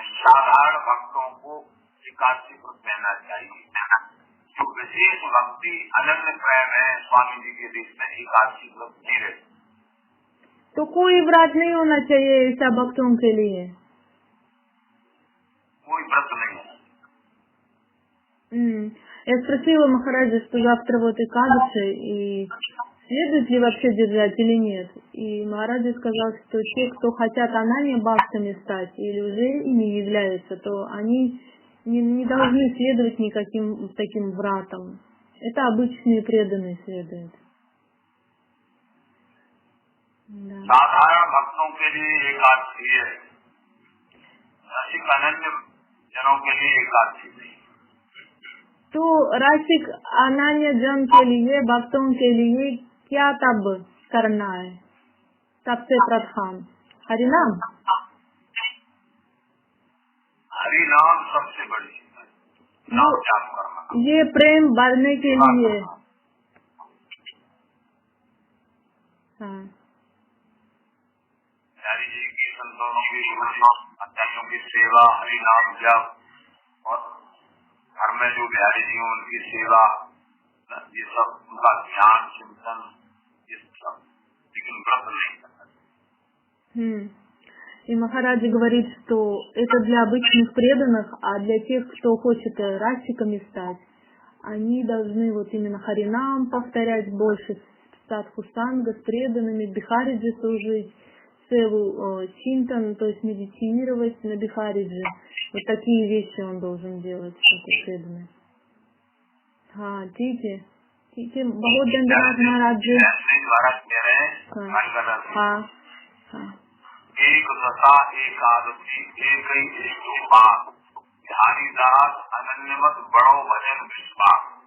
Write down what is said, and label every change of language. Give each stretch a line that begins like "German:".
Hindi: साधारण भक्तों को एकादशी व्रत लेना चाहिए। जो विशेष भक्ति अनन्य प्रेम है, स्वामी जी के देश में एकादशी व्रत नहीं रहते। तो कोई व्रत नहीं होना चाहिए ऐसा भक्तों के लिए? कोई व्रत नहीं है।
Russian: Я спросила Махараджа, что завтра вот Экадаши, и следует ли вообще держать или нет. И Махараджа сказал, что те, кто хотят ананья бхактами стать или уже ими являются, то они не должны следовать никаким таким вратам. Это обычные преданные следуют. Да.
Hindi: साधारण भक्तों के लिए एकादशी है, रसिक अनन्य जनों के लिए एकादशी नहीं। तो राशिक अनन्य जन के लिए, भक्तों के लिए क्या तब करना है? सबसे प्रथम हरिनाम। हरिनाम सबसे बड़ी चीज है, नाम जाप करना। ये प्रेम बढ़ने के लिए। हाँ। हरि जी की, संतों की, आचार्यों की सेवा, हरिनाम जप, और घर में जो बिहारी जी हैं उनकी सेवा, ये सब उनका ध्यान चिंतन, ये सब, लेकिन व्रत नहीं करना।
Russian: И Махараджа говорит, что это для обычных преданных, а для тех, кто хочет расиками стать, они должны вот именно харинам повторять больше, садхусанга с преданными, бихариджи служить, севу чинтан, то есть медитировать на бихаридже. Вот такие вещи он должен делать, такой преданный.
Hindi: हाँ ठीक है, बहुत धन्यवाद महाराज जी। महाराज कह रहे हैं हाँ हाँ। एक दशा एकादशी एक ही बात, ध्यानी दास अनन्यमत बड़ो भजन विश्वास।